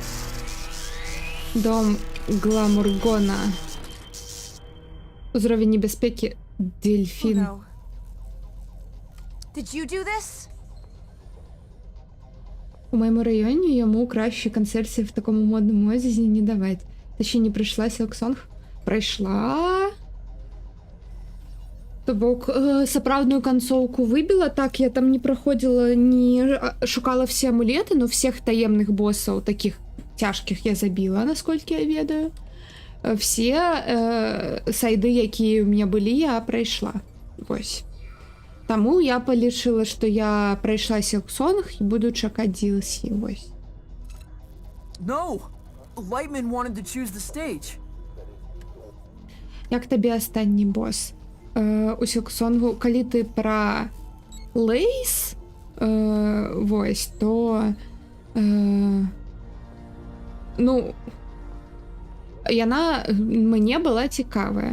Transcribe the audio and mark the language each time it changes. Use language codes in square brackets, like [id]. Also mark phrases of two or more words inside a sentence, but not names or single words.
[be] Дом Гламургона. Узровень небезпеки Дельфін. [en] Oh, no. Did you do this? [uk] У моєму районі йому краще концертів в такому модному одязі не давати. Та ще не прийшла Сілксонг. Прийшла. [be] То бок сапраўдную канцоўку выбіла, так я там не праходзіла, не шукала все амулеты, [ru] но всех [be] таемных боссаў, таких цяжкіх я забіла, насколькі я ведаю. Все сайды, якія ў меня былі, я прайшла. Вось. Таму я палічыла, што я прайшла Сілксонг і буду чакаць DLC, вось. [en] No! Lightman wanted to choose the stage. [be] Як табе астанні босс? У Сілксонгу, калі ты пра Лейс, вось, то ну яна мне была цікавая.